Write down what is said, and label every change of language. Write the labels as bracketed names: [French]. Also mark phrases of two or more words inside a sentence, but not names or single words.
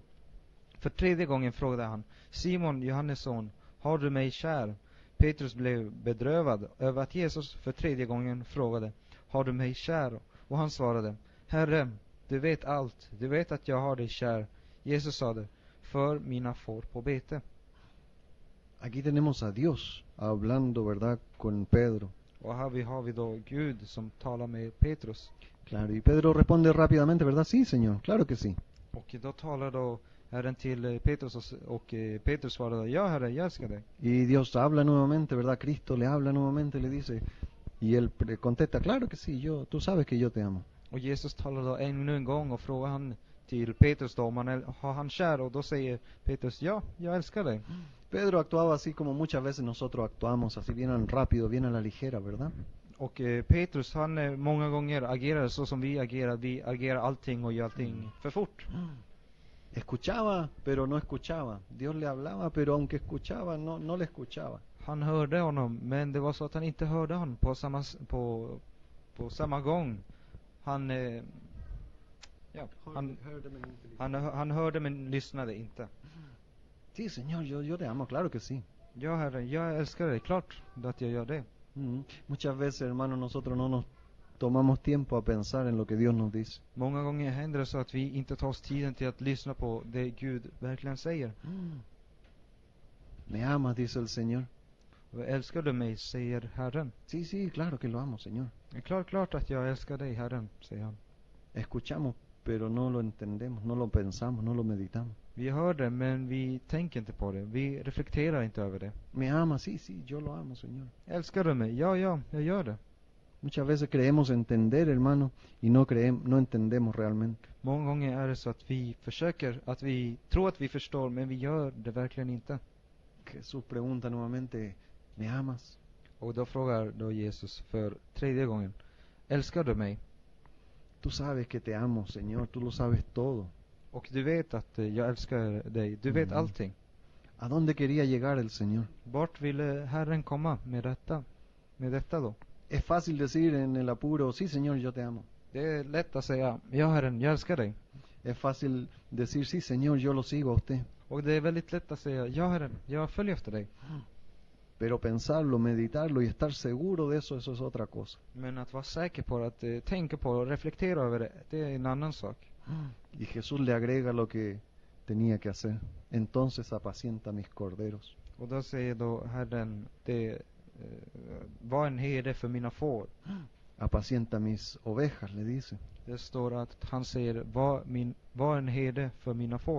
[Swedish] För tredje gången frågade han: Simon, Johannes son, har du mig kär? Petrus blev bedrövad över att Jesus för tredje gången frågade: har du mig kär? Och han svarade: Herre, du vet allt, du vet att jag har dig kär. Jesus sade: för mina får på bete. [Spanish] Aquí tenemos a Dios hablando, ¿verdad?, con Pedro. [Swedish] Och här har vi då Gud som talar med Petrus. [Spanish] Claro, y Pedro responde rápidamente, ¿verdad? Sí, Señor, claro que sí. [Swedish] Och då talar då Herren till Petrus och Petrus svarade: ja, Herre, jag älskar dig. [Spanish] Y Dios habla nuevamente, ¿verdad? Cristo le habla nuevamente, le dice, y él contesta: claro que sí, tú sabes que yo te amo. [Swedish] Och Jesus talar då ännu en gång och frågar han till Petrus då om har han kär, och då säger Petrus: ja, jag älskar dig. [Spanish] Pedro actuaba así como muchas veces nosotros actuamos, así bien rápido, bien a la ligera, ¿verdad? [Swedish] Och Petrus, han många gånger agerar så som vi agerar allting och gör allting för fort. [Spanish] Escuchaba, pero no escuchaba. Dios le hablaba, pero aunque escuchaba, no le escuchaba. [Swedish] Han hörde honom, men det var så att han inte hörde honom på samma gång. Han hörde men lyssnade inte. [Spanish] Sí, Señor, yo te amo, claro que sí. [Swedish] Ja, Herre, jag älskar dig, klart att jag gör det. [Spanish] Muchas veces, hermano, nosotros no nos tomamos tiempo a pensar en lo que Dios nos dice. [Swedish] Många gånger händer det så att vi inte tar oss tiden till att lyssna på det Gud verkligen säger. [Spanish] Me amas, dice el Señor. [Swedish] Älskar du mig, säger Herren. [Spanish] Sí, sí, claro que lo amo, Señor. [Swedish] Klart att jag älskar dig, Herren, säger han. [Spanish] Escuchamos, pero no lo entendemos, no lo pensamos, no lo meditamos. [Swedish] Vi hör det, men vi tänker inte på det. Vi reflekterar inte över det. [Spanish] Me amas, sí, sí, yo lo amo, Señor. [Swedish] Älskar du mig? Ja, jag gör det. [Spanish] Muchas veces creemos entender, hermano, y no entendemos realmente. [Swedish] Många gånger är det så att vi tror att vi förstår, men vi gör det verkligen inte. [Spanish] Jesús pregunta nuevamente: ¿me amas? [Swedish] Och då frågar då Jesus för tredje gången: älskar du mig? [Spanish] Tú sabes que te amo, Señor, tú lo sabes todo. [Swedish] Och du vet att jag älskar dig, du vet allting. [Spanish] ¿A dónde quería llegar el Señor? [Swedish] Vart ville Herren komma med detta då? [Spanish] Es fácil decir en el apuro: sí, Señor, yo te amo. [Swedish] Det är lätt att säga: ja, Herren, jag älskar dig. [Spanish] Es fácil decir: sí, Señor, yo lo sigo a usted. [Swedish] Och det är väldigt lätt att säga: ja, Herren, jag följer efter dig. [Spanish] Pero pensarlo, meditarlo y estar seguro de eso es otra cosa. [Swedish] Men att vara säker på att tänka på och reflektera över det är en annan sak. [Spanish] Y Jesús le agrega lo que tenía que hacer: entonces apacienta mis corderos. [Swedish] Och då säger då Herren: det var en herde för mina får. [Spanish] apacienta mis ovejas, le dice. [Swedish] Det står att han säger, var en herde för mina får.